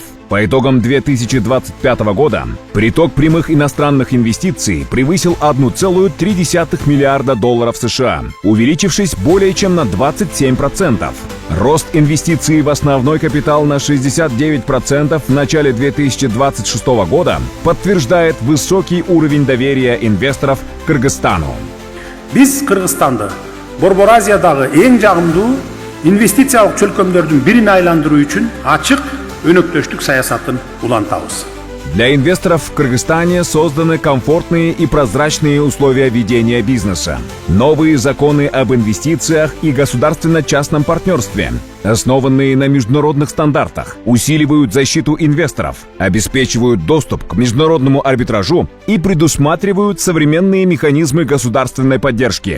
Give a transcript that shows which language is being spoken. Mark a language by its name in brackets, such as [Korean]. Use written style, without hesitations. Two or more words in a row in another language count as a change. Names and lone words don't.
[Russian] По итогам 2025 года приток прямых иностранных инвестиций превысил 1,3 миллиарда долларов США, увеличившись более чем на 27%. Рост инвестиций в основной капитал на 69% в начале 2026 года подтверждает высокий уровень доверия инвесторов к Кыргызстану. [Kyrgyz] Биз Кыргызстанды Борбор Азиядагы эң жагымдуу инвестициялык чөлкөмдөрдүн бирине айландыруу үчүн ачык өнөктөштүк саясатын улантабыз. [Russian] Для инвесторов в Кыргызстане созданы комфортные и прозрачные условия ведения бизнеса. Новые законы об инвестициях и государственно-частном партнерстве, основанные на международных стандартах, усиливают защиту инвесторов, обеспечивают доступ к международному арбитражу и предусматривают современные механизмы государственной поддержки.